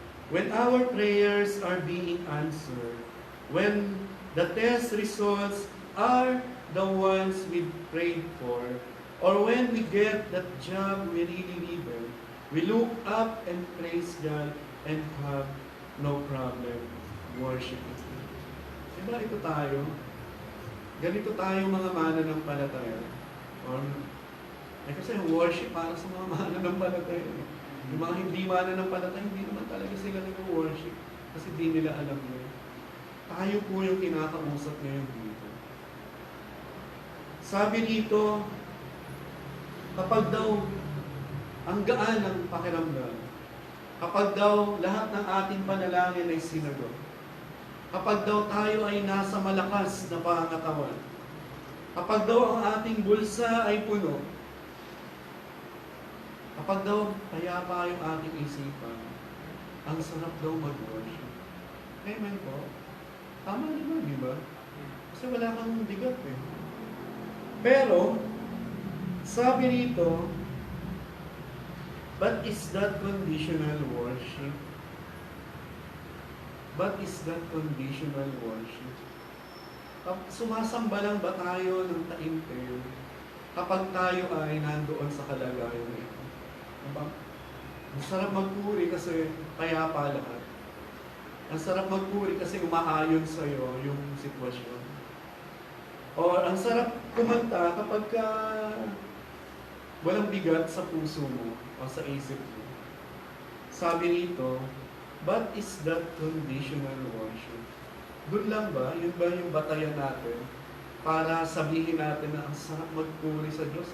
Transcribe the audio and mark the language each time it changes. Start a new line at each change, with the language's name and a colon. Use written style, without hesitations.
English: When our prayers are being answered, when the test results are the ones we prayed for, or when we get that job we really needed, we look up and praise God and have no problem worshiping Him.
Filipino: Diba ito tayo? Ganito tayo mga mananampalataya. Kasi worship para sa mga mananampalataya. Yung mga hindi mananampalataya, hindi naman talaga sila nag-worship kasi di nila alam yun. Tayo po yung kinakausap ngayon dito. Sabi dito, kapag daw ang gaan ng pakiramdam, kapag daw lahat ng ating panalangin ay sinagot, kapag daw tayo ay nasa malakas na pangangatawan, kapag daw ang ating bulsa ay puno, kapag daw payapa yung ating isipan, ang sarap daw mag-worship. Amen po. Tama naman, di ba? Kasi wala kang bigat eh. Pero, Sabi rito,
English: but is that conditional worship? But is that conditional worship?
Filipino: Sumasamba lang ba tayo ng taimtim kapag tayo ay nandoon sa kalagayan na ito? Diba? Ang sarap magpuri kasi payapa lahat. Ang sarap magpuri kasi umaayon sa'yo yung sitwasyon. O ang sarap kumanta kapag walang bigat sa puso mo o sa isip mo. Sabi nito,
English: but is that conditional worship?
Filipino: Doon lang ba? Yun ba yung batayan natin para sabihin natin na ang sarap magpuri sa Diyos?